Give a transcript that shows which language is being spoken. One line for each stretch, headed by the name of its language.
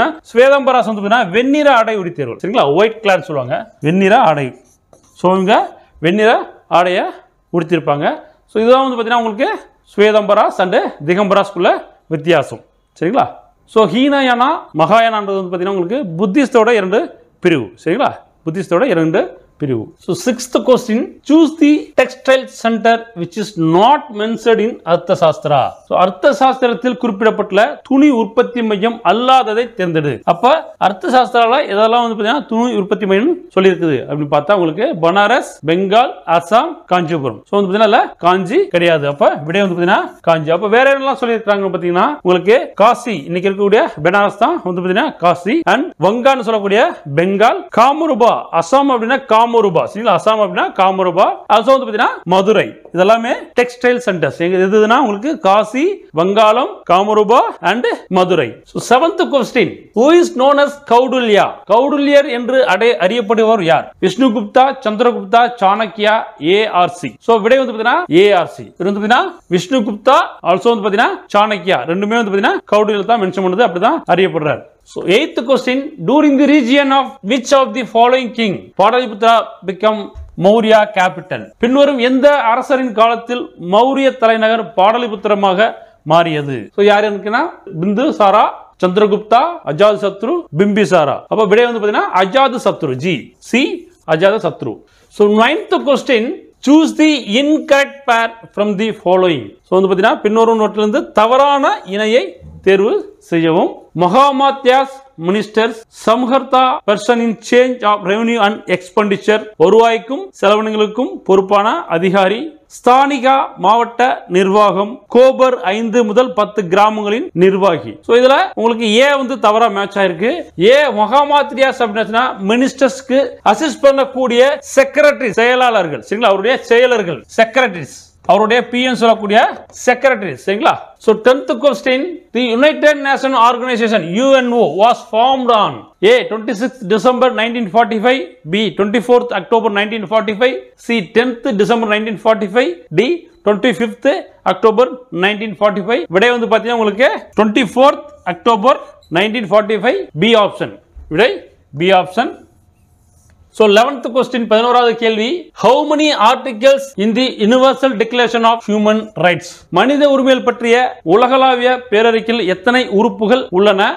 Tamil: என்ன ஸ்வேதம்பராஸ் வந்து பாத்தீங்கன்னா வெண்ணிற ஆடை உடுத்தியவர். சரிங்களா? ஒயிட் கிளாத் சொல்லுவாங்க, வெண்ணிற ஆடை. சோ இங்க வெண்ணிற ஆடைய உடுத்திருப்பாங்க. சோ இதுதான் வந்து பாத்தீங்கன்னா உங்களுக்கு ஸ்வேதம்பராஸ் அண்ட் திகம்பராஸ்குள்ள வித்தியாசம். சரிங்களா? சோ ஹீனயானா மகாயானான்றது வந்து பாத்தீங்கன்னா உங்களுக்கு புத்திஸ்டோட 2 பிரிவு. சரிங்களா? புத்திஸ்டோட 2 பிரிவு.
English: So sixth question, choose the textile center which is not mentioned in Arthashastra.
Tamil: So அர்த்தசாஸ்திரத்தில் குறிப்பிடப்பட்ட துணி உற்பத்தி மையம் அல்லாததை தேர்ந்தெடு. அப்ப அர்த்தசாஸ்திரால இதெல்லாம் வந்து பாத்தீங்கன்னா துணி உற்பத்தி மையம் சொல்லி இருக்குது அப்படின்னு பார்த்தா உங்களுக்கு பனாரஸ், பெங்கால், அசாம், காஞ்சிபுரம். சோ வந்து பாத்தீங்கன்னா காஞ்சி கிடையாது. அப்ப விடை வந்து பாத்தீங்கன்னா காஞ்சி. அப்ப வேற என்னெல்லாம் சொல்லி இருக்காங்க பாத்தீங்கன்னா உங்களுக்கு காசி, இன்னைக்கு இருக்கக்கூடிய பனாரஸ் தான் வந்து பாத்தீங்கன்னா காசி, அண்ட் வங்கான்னு சொல்லக்கூடிய பெங்கால், காமரூபா அசாம் அப்படின்னா காமரூபா. சரிங்களா? அசாம் அப்படின்னா காமரூபா, அசாம் வந்து பாத்தீங்கன்னா மதுரை. இதெல்லாமே டெக்ஸ்டைல் சென்டர்ஸ். எதுனா உங்களுக்கு காசி, வங்காளம், Kamarupa and Madurai.
English: So seventh question, who is known as Kautilya?
Tamil: கௌடுல்யர் என்று அறியப்படுபவர் யார்? விஷ்ணுகுப்தா, சந்திரகுப்தா, சாணக்கியா, ஏஆர்சி. சோ விடை வந்து பாத்தீங்கன்னா ஏஆர்சி. இது வந்து பாத்தீங்கன்னா விஷ்ணுகுப்தா, ஆல்சோ வந்து பாத்தீங்கன்னா சாணக்கியா, ரெண்டுமே வந்து பாத்தீங்கன்னா கௌடில்யர் தான் மென்ஷன் பண்ணது, அப்படிதான் அறியப்படுறார்.
English: So eighth question, during the region of which of the following king Pataliputra become Maurya capital?
Tamil: பின்வரும் எந்த அரசரின் காலத்தில் மௌரிய தலைநகர் பாடலிபுத்திரமாக மாறியது? சோ யார் இருக்குன்னா பிந்துசாரா, சந்திரகுப்தா, அஜாத் சத்ரு, பிம்பிசாரா. அப்ப விடை வந்து பாத்தீங்கன்னா அஜாத் சத்ரு. ஜி சி அஜாத் சத்ரு.
English: So ninth question, choose the incorrect pair from the following.
Tamil: So வந்து பாத்தீங்கன்னா பின்வரும் நோட்டிலிருந்து தவறான இணையை தேர்வு செய்யவும். மகாமாத்யாஸ் ministers, சம்ஹர்த்தா
English: person in charge of revenue and expenditure,
Tamil: வருவாய்க்கும் செலவினங்களுக்கும் பொறுப்பான அதிகாரி, ஸ்தானிகா மாவட்ட நிர்வாகம், கோபர் 5 முதல் 10 கிராமங்களின் நிர்வாகி. சோ இதுல உங்களுக்கு ஏ வந்து தவறா மேட்ச் ஆயிருக்கு. ஏ மகாமாத்ரியாஸ் அப்படின்னா மினிஸ்டர்ஸ்க்கு அசிஸ்ட் பண்ணக்கூடிய செக்ரட்டரி, செயலாளர்கள். சரிங்களா? அவருடைய செயலர்கள் செக்ரட்டரிஸ், அவருடைய பிஎன் சொல்லக்கூடிய செக்ரட்டரி. சரிங்களா?
English: So 10th question, the United Nations Organization UNO was formed on A 26th December 1945, B 24th October 1945, C 10th December 1945, D 25th October 1945.
Tamil: விடை வந்து பாத்தீங்கன்னா உங்களுக்கு 24th October 1945, B ஆப்ஷன். விடை B option.
English: So 11th question,
Tamil: 11வது கேள்வி,
English: how many articles in the Universal Declaration of Human Rights?
Tamil: மனித உரிமைகள் பற்றிய உலகளாவிய பேரறிக்கையில் எத்தனை உறுப்புகள் உள்ளன?